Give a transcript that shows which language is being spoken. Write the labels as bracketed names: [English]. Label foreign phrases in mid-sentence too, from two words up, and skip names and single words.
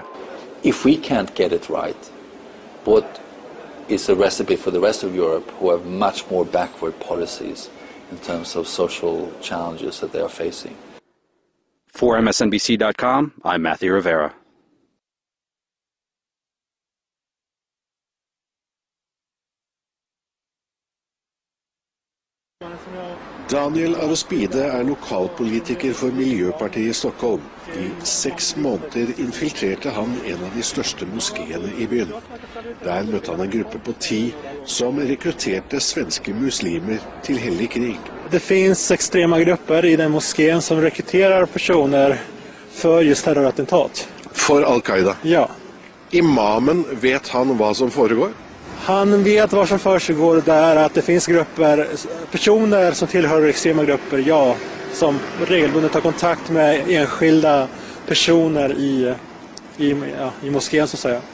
[English] If we can't get it right, what is a recipe for the rest of Europe who have much more backward policies in terms of social challenges that they are facing? For MSNBC.com, I'm Matthew Rivera. [Norwegian] Daniel Arospide lokalpolitiker for Miljøpartiet i Stockholm. I 6 måneder infiltrerte han en av de største moskéene i byen. Der møtte han en gruppe på 10 som rekrutterte svenske muslimer til hellig krig. [Swedish] Det finns extrema grupper i den moskén som rekryterar personer för just terrorattentat. [Norwegian] For Al-Qaida? Ja. Imamen, vet han hva som foregår? [Swedish] Han vet vad som försiggår där, att det finns grupper, personer som tillhör extrema grupper, ja, som regelbundet tar kontakt med enskilda personer i moskén så att säga.